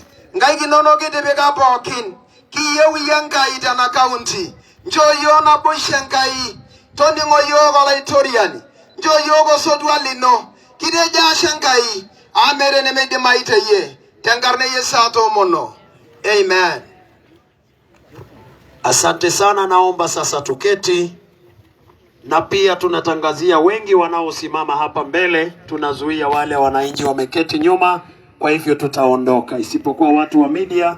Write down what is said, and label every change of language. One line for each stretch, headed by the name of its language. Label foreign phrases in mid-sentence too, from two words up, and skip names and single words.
Masai: Nkaik inonok kitipika pookin. Kiyieu iyie Enkai tena kaunti. Nchoo yiok naboisho Enkai. Toning'o yiok olaitoriani. Nchoo yiok osotua lino. Kitejo ashe Enkai, amere nemeidimayu teyie. Tengarne yesato mono. Amen.
Swahili: Asante sana, naomba sasa tuketi, na pia tunatangazia wengi wanaosimama hapa mbele, tunazuia wale wananchi wameketi nyuma, kwa hivyo tutaondoka, isipokuwa watu wa media.